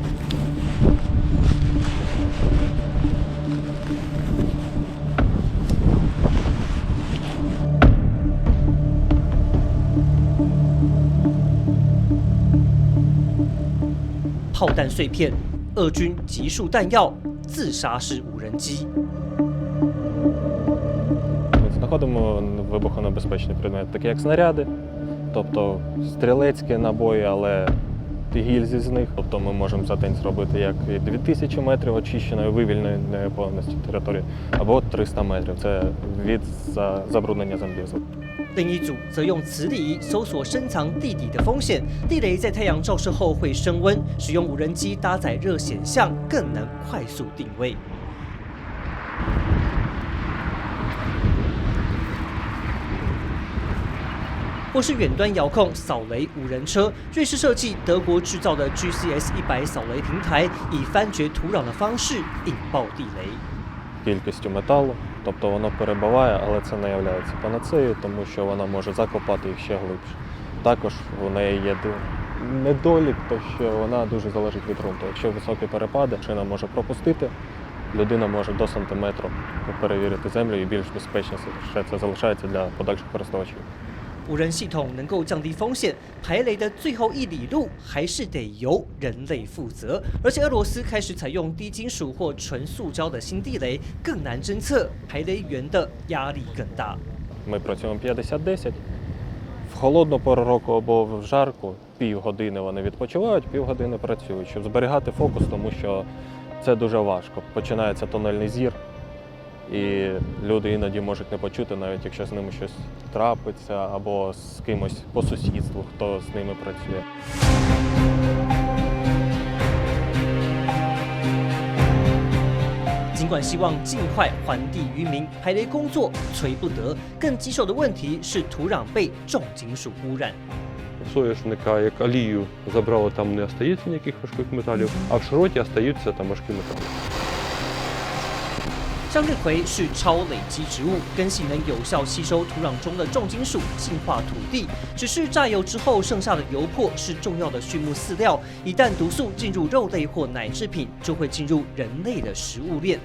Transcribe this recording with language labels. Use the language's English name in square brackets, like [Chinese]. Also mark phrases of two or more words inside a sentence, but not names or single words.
[Chinese] 炮弹碎片，俄军集束弹药，自杀式无人机。 [Ukrainian] Знаходимо вибухонебезпечні предмети, такі як снаряди, тобто стрілецькі набої, але гільзі з них. Тобто ми можемо за день зробити як 2000 метрів очищеної, вивільненої повністю території, або 300 метрів. Це від забруднення землі. [Chinese] 另一组则用磁力仪搜索深藏地底的风险。地雷在太阳照射后会升温，使用无人机搭载热显像更能快速定位。或是远端遥控扫雷无人车，瑞士设计、德国制造的 GCS-100扫雷平台，以翻掘土壤的方式引爆地雷。 [Ukrainian] Кількістю металу, тобто воно перебиває, але це не є панацеєю, тому що вона може закопати їх ще глибше. Також у неї є недолік, то що вона дуже залежить від ґрунту. Якщо високі перепади, машина може пропустити, людина може до сантиметру перевірити землю і більш безпечніше це залишається для подальших користувачів. [Chinese] 无人系统能够降低风险，排雷的最后一里路还是得由人类负责。而且俄罗斯开始采用低金属或纯塑胶的新地雷，更难侦测，排雷员的压力更大。 [Ukrainian] Ми працюємо 50-10. В холодну пору року або в жарку півгодини вони відпочивають, півгодини працюють, щоб зберігати фокус, тому що це дуже важко. Починається тунельний зір. І люди іноді можуть не почути, навіть якщо з ними щось трапиться, або з кимось по сусідству, хто з ними працює. [Chinese] 尽管希望尽快还地于民，排雷工作催不得。更棘手的问题是土壤被重金属污染。 [Ukrainian] Соняшника, як алію забрали, там не остається ніяких важких металів, а в широті остаються там важкі метали. [Chinese] 向日葵是超累积植物，根系能有效吸收土壤中的重金属，净化土地。只是榨油之后剩下的油粕是重要的畜牧饲料，一旦毒素进入肉类或奶制品，就会进入人类的食物链。